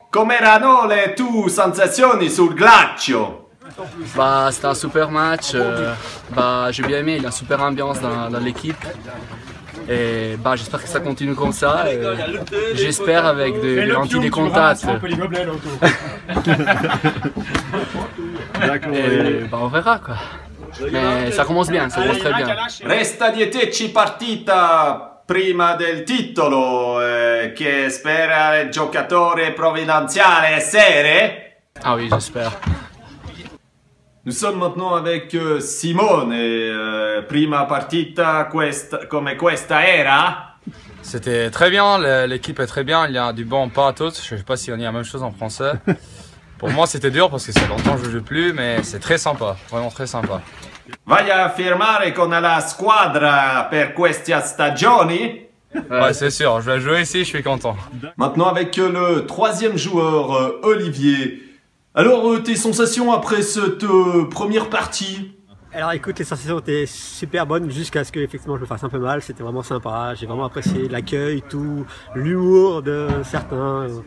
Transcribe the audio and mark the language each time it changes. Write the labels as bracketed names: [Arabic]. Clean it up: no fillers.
[Italian] Come erano le tue sensazioni sul ghiaccio? [French] Bah, c'était un super match, j'ai bien aimé, il y a une super ambiance dans l'équipe. Et j'espère que ça continue comme ça. J'espère avec des lentilles de contact. Et on verra quoi. Mais ça commence bien, ça commence très bien. [Italian] Resta 10 partita prima del titolo che spera il giocatore provvidenziale essere. [French] Ah oui, j'espère. Nous sommes maintenant avec Simone. [Italian] Prima partita come questa era? [French] C'était très bien, l'équipe est très bien, il y a du bon pathos, je ne sais pas si on dit la même chose en français. Pour moi c'était dur parce que c'est longtemps que je ne joue plus, mais c'est très sympa, vraiment très sympa. [Italian] Vai a firmare con la squadra per queste stagioni? [French] Ouais, c'est sûr, je vais jouer ici, je suis content. Maintenant avec le troisième joueur, Olivier. Alors, tes sensations après cette première partie? Alors écoute, les sensations étaient super bonnes jusqu'à ce que effectivement je me fasse un peu mal. C'était vraiment sympa, j'ai vraiment apprécié l'accueil, tout, l'humour de certains.